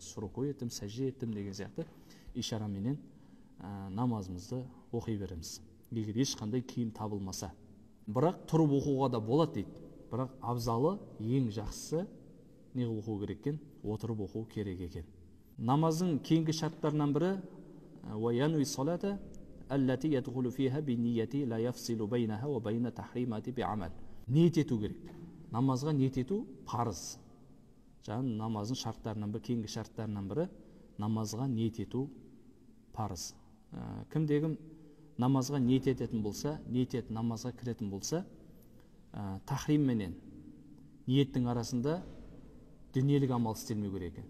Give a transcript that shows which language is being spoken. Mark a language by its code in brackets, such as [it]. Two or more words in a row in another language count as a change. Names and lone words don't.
[kk] Руку еттім, сәжде еттім деген сияқты ишараменен намазымызды оқи береміз. Егер ешқандай киім табылмаса. Бірақ тұрып оқуға да болады дейді. Бірақ абзалы, ең жақсысы не оқу керек екен? Отырып оқу керек екен. Намаздың кейінгі шарттарынан бірі [ar] وَيَنْوِي الصَّلَاةَ الَّتِي يَدْخُلُ فِيهَا بِنِيَّةِ لَا يَفْصِلُ بَيْنَهَا وَبَيْنَ تَحْرِيمَاتِ بِعَمَلٍ. [kk] Ниет ету керек. Намазға ниет ету парыз. жаңағы намаздың шарттарынан бірі, кейінгі шарттарынан бірі намазға ниет ету парыз. Кімде-кім намазға ниет ететін болса, ниет етіп намазға кіретін болса, тахрим менен ниеттің арасында дүниелік амал істелмеу керек екен.